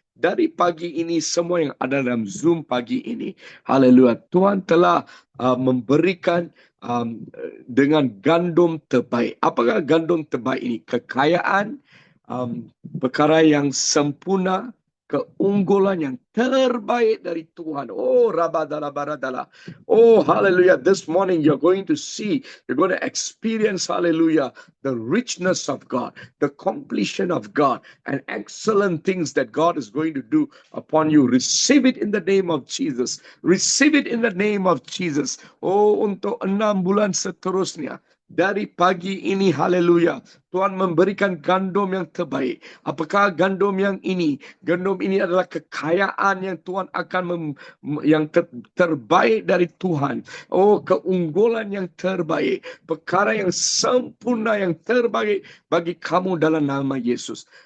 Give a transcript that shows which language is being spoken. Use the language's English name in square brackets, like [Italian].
[Malay] Dari pagi ini, semua yang ada dalam Zoom pagi ini, haleluya, Tuhan telah memberikan dengan gandum terbaik. Apakah gandum terbaik ini? Kekayaan, perkara yang sempurna, keunggulan yang terbaik dari Tuhan. Oh, rabadala baradala. Oh, hallelujah. [English] This morning you're going to see, you're going to experience, hallelujah, the richness of God, the completion of God, and excellent things that God is going to do upon you. Receive it in the name of Jesus. Receive it in the name of Jesus. [Malay] Oh, untuk 6 bulan seterusnya. Dari pagi ini, haleluya, Tuhan memberikan gandum yang terbaik. Apakah gandum yang ini? Gandum ini adalah kekayaan yang Tuhan akan terbaik dari Tuhan. Oh, keunggulan yang terbaik. Perkara yang sempurna yang terbaik bagi kamu dalam nama Yesus.